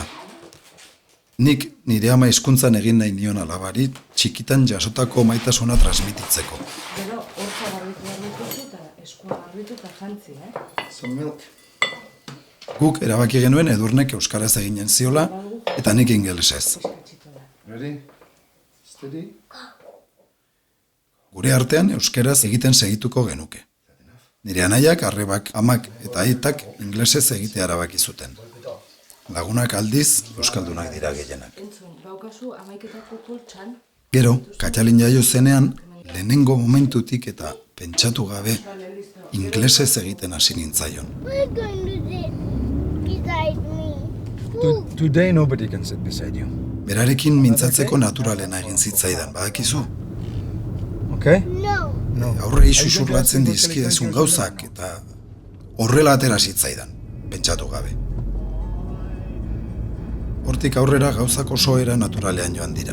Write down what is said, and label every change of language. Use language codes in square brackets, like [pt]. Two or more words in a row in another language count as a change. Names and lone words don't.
[eu] Nik nire ama hizkuntzan egin nahi nion alabari txikitan jasotako maitasuna transmititzeko. Gero, hortza garbitu eta eskua garbitu eta jantzi, [en] Some milk. [eu] Guk erabaki genuen Edurnek euskaraz eginen ziola eta nik ingelesez. [en] Ready? Steady? [eu] Gure artean euskaraz egiten segituko genuke. Nire anaiak, arrebak, amak eta aitak ingelesez egitea erabaki zuten. Lagunak aldiz euskaldunak dira gehienak. Gero, Katxalin jaio zenean, lehenengo momentutik eta pentsatu gabe ingelesez egiten hasi nintzaion. [en] Today nobody can sit beside you. [eu] Berarekin mintzatzeko naturalena egin zitzaidan, badakizu? Okay? No. Aurrei susurlatzen dizkidezun gauzak eta horrela atera zitzaidan, pentsatu gabe. Hortik aurrera gauzak oso era naturalean joan dira.